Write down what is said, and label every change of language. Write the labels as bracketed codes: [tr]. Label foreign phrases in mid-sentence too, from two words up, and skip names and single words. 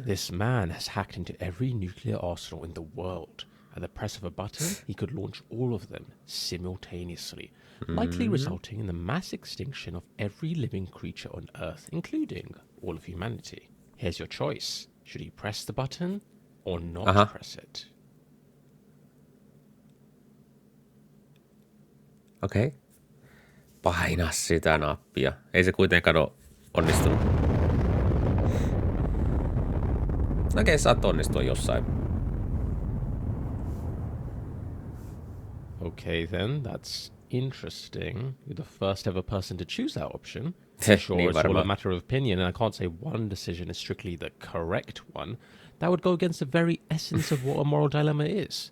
[en] This man has hacked into every nuclear arsenal in the world. At the press of a button, he could launch all of them simultaneously, likely resulting in the mass extinction of every living creature on Earth, including all of humanity. Here's your choice. Should you press the button or not press it? Okei. Okay. [fi] Paina sitä nappia. Ei se kuitenkaan ole onnistunut. Okei, saat onnistua jossain. [en] Okay, then, that's interesting. You're the first ever person to choose that option. Sure, [fi] Niin [en] it's all a [fi] varmaan. [en] matter of opinion, and I can't say one decision is strictly the correct one. That would go against the very essence of what a moral dilemma is.